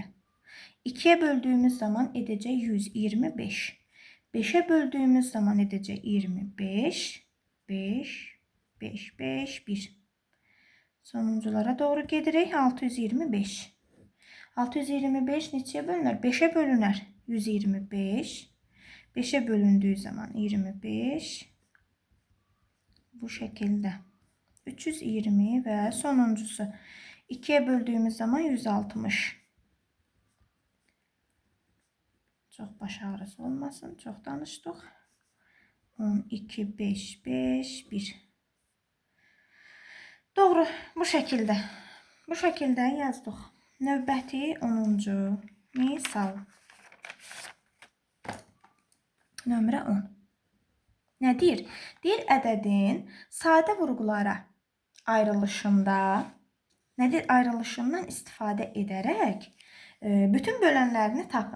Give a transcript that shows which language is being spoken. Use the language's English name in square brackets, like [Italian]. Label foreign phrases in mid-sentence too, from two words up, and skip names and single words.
[Azerbaijani] 2'ye böldüğümüz zaman edəcək 125. 5'e böldüğümüz zaman edəcək 25. 5, 5, 5, 1. Sonunculara doğru gedirik. 625. 625 neçəyə bölünər? 5'e bölünər. 125. 5'e bölündüğü zaman 25. [Turkish] Bu şekilde. 320 ve sonuncusu 2'ye böldüğümüz zaman 160. [Azerbaijani] Çok baş ağrısı olmasın. Çok danıştık. [Turkish] 12, 5, 5, 1. Doğru. Bu şekilde. Bu şekilde yazdık. [Azerbaijani] Növbəti 10. misal. Nömrə 10. Ne deyir? Deyir ədədin sadə vurğulara ayrılışında nedir? Ayrılışından istifadə edərək bütün bölənlərini tapın.